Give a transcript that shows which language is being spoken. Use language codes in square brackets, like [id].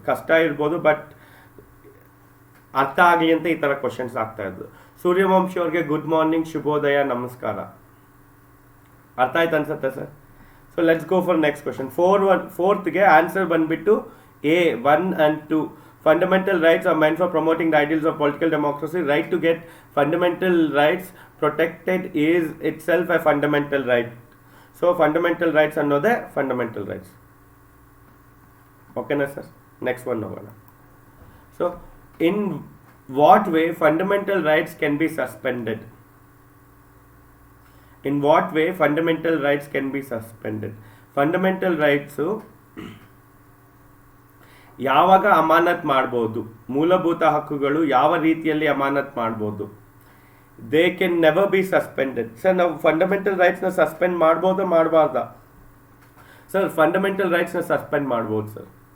[kn] ಕಷ್ಟ ಇರ್ಬೋದು, ಬಟ್ ಅರ್ಥ ಆಗಲಿ ಅಂತ ಈ ಥರ ಕ್ವಶನ್ಸ್ ಆಗ್ತಾ ಇದ್ದು. ಸೂರ್ಯವಂಶಿ ಅವ್ರಿಗೆ ಗುಡ್ ಮಾರ್ನಿಂಗ್, ಶುಭೋದಯ, ನಮಸ್ಕಾರ. ಅರ್ಥ ಆಯ್ತು ಅನ್ಸುತ್ತೆ sir. [en] So let's go for next question. [kn] ಫೋರ್ತ್ಗೆ answer ಬಂದ್ಬಿಟ್ಟು [en] A 1 and 2. Fundamental rights are meant for promoting the ideals of political democracy. Right to get fundamental rights protected is itself a fundamental right. So fundamental rights ಅನ್ನೋದೇ fundamental rights. Okay na sir? Next one ನೋಡೋಣ. So in what way fundamental rights can be suspended? In what way fundamental rights can be suspended? [kn] Fundamental rights ಯಾವಾಗ ಅಮಾನತ್ ಮಾಡ್ಬೋದು? ಮೂಲಭೂತ ಹಕ್ಕುಗಳು ಯಾವ ರೀತಿಯಲ್ಲಿ ಅಮಾನತ್ ಮಾಡ್ಬೋದು? [en] They can never be suspended. [kn] Sir ನಾವು fundamental ರೈಟ್ಸ್ನ suspend ಮಾಡ್ಬೋದಾ ಮಾಡಬಾರ್ದಾ? ಸರ್ ಫಂಡಮೆಂಟಲ್ ರೈಟ್ಸ್ನ ಸಸ್ಪೆಂಡ್ ಮಾಡ್ಬೋದು ಸರ್.